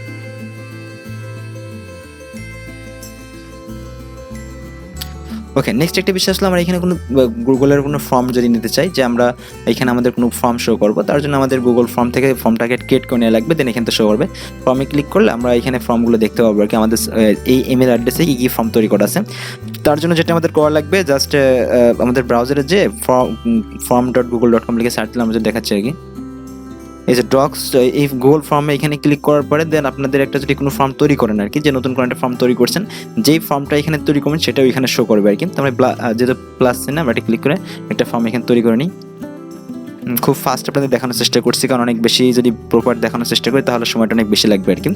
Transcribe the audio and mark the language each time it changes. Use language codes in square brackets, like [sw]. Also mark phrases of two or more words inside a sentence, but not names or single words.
[bn] ওকে, নেক্সট একটা বিষয় আসলে আমরা এখানে কোনো গুগলের কোনো ফর্ম যদি নিতে চাই, যে আমরা এখানে আমাদের কোনো ফর্ম শো করবো, তার জন্য আমাদের গুগল ফর্ম থেকে ফর্মটাকে ক্রিয়েট করে নেওয়া লাগবে, দেন এখান থেকে শো করবে। ফর্মে ক্লিক করলে আমরা এখানে ফর্মগুলো দেখতে পাবো আর কি, আমাদের এই ইমেল অ্যাড্রেসে কী কী ফর্ম তৈরি করা আছে। তার জন্য যেটা আমাদের করা লাগবে, জাস্ট আমাদের ব্রাউজারে যে form.google.com লিখে সার্চ দিলে আমাদের দেখাচ্ছে আর কি। এই যে ডক্স, এই গুগল ফর্মে এখানে ক্লিক করার পরে দেন আপনাদের একটা যদি কোনো ফর্ম তৈরি করেন আর কি, যে নতুন কোনো একটা ফর্ম তৈরি করছেন, যেই ফর্মটা এখানে তৈরি করবেন সেটাও এখানে শো করবে আর কি। তো আমরা যেহেতু প্লাস চিহ্ন, আমরা এটা ক্লিক করে একটা ফর্ম এখানে তৈরি করে নিই। খুব ফাস্ট আপনাদের দেখানোর চেষ্টা করছি, কারণ অনেক বেশি যদি প্রপার দেখানোর চেষ্টা করি তাহলে সময়টা অনেক বেশি লাগবে আর কি।